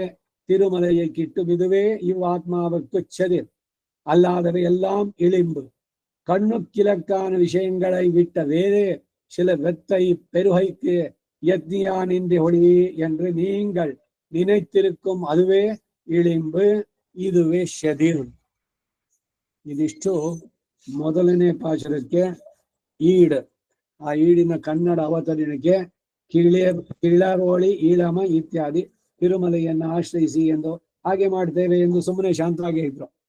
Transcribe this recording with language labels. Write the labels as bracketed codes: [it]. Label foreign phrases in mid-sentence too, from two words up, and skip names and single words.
[ta] திருமலையை கிட்டும் இதுவே இவ்வாத்மாவுக்கு செதிர், அல்லாதவை எல்லாம் இளிம்பு. கண்ணுக்கிழக்கான விஷயங்களை விட்ட வேறு சில வெத்தை பெருகைக்கு யத்னியானின்றி ஒளி என்று நீங்கள் நினைத்திருக்கும் அதுவே இளிம்பு, இதுவே சதிர். [kn] ಇದಿಷ್ಟು ಮೊದಲನೇ ಪಾಶುರಕ್ಕೆ ಈಡ್. ಆ ಈಡಿನ ಕನ್ನಡ ಅವತರಣಿಕೆ [ta] கிளரொளி இளம [kn] ಇತ್ಯಾದಿ ತಿರುಮಲೆಯನ್ನು ಆಶ್ರಯಿಸಿ ಎಂದು ಹಾಗೆ ಮಾಡ್ತೇವೆ ಎಂದು ಸುಮ್ಮನೆ ಶಾಂತವಾಗಿ ಇದ್ರು.